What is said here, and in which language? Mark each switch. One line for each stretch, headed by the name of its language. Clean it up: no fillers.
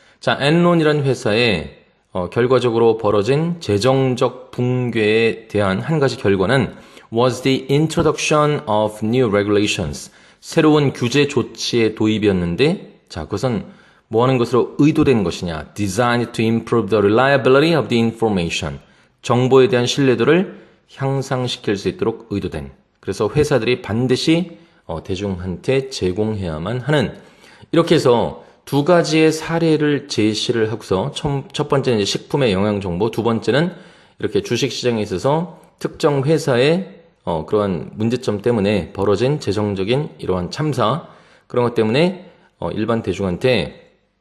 Korean: 자, 엔론이라는 회사의 결과적으로 벌어진 재정적 붕괴에 대한 한 가지 결과는
English: was the introduction of new regulations.
Korean: 새로운 규제 조치의 도입이었는데, 자, 그것은 뭐 하는 것으로 의도된 것이냐?
English: Designed to improve the reliability of the information.
Korean: 정보에 대한 신뢰도를 향상시킬 수 있도록 의도된. 그래서 회사들이 반드시 대중한테 제공해야만 하는. 이렇게 해서 두 가지의 사례를 제시를 하고서 첫 번째는 이제 식품의 영양 정보, 두 번째는 이렇게 주식 시장에 있어서 특정 회사의 그러한 문제점 때문에 벌어진 재정적인 이러한 참사, 그런 것 때문에 일반 대중한테